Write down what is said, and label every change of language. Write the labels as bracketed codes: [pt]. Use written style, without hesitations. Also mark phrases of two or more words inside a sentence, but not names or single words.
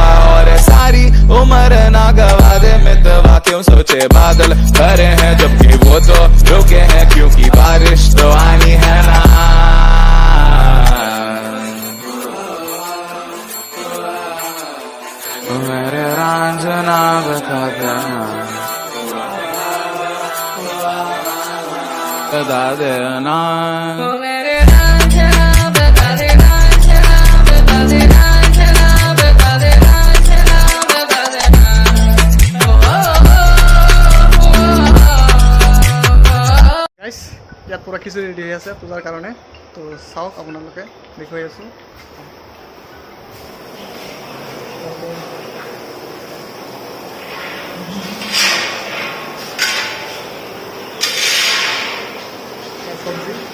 [hi] और सारी उम्र ना गवा दे मितवा क्यों सोचे बादल भरे हैं जबकि वो तो रुके हैं क्योंकि बारिश तो आनी है ना मेरे रांझना बता देना बता देना [as] ইয়াত পুৰা খিচুৰি ৰেডি হৈ আছে পূজাৰ কাৰণে তো চাওক আপোনালোকে দেখুৱাই আছোঁ চব্জি